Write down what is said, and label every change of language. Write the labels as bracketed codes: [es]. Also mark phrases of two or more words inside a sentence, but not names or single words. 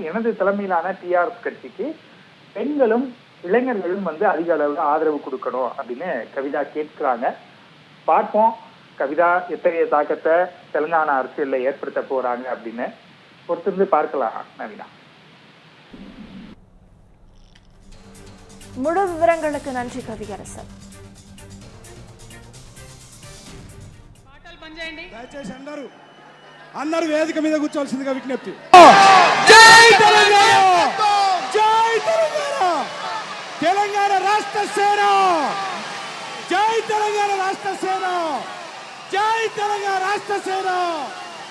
[ta] எனது தலைமையிலான டிஆர்எஸ் கட்சிக்கு பெண்களும் இளைஞர்களும் அதிக அளவில் ஆதரவு கொடுக்கணும் அப்படின்னு கவிதா கேட்கிறாங்க. பார்ப்போம் கவிதா எத்தகைய தாக்கத்தை தெலுங்கானா அரசியல்ல ஏற்படுத்த போறாங்க அப்படின்னு பொறுத்திருந்து பார்க்கலாம். நவீனா, முழு விவரங்களுக்கு நன்றி கவியரசன். [te] దయచేసి అందరూ వేదిక మీద కూర్చోవలసిందిగా విజ్ఞప్తి. తెలంగాణ రాష్ట్ర సేన, జై తెలంగాణ రాష్ట్ర సేన, జై తెలంగాణ రాష్ట్ర సేన.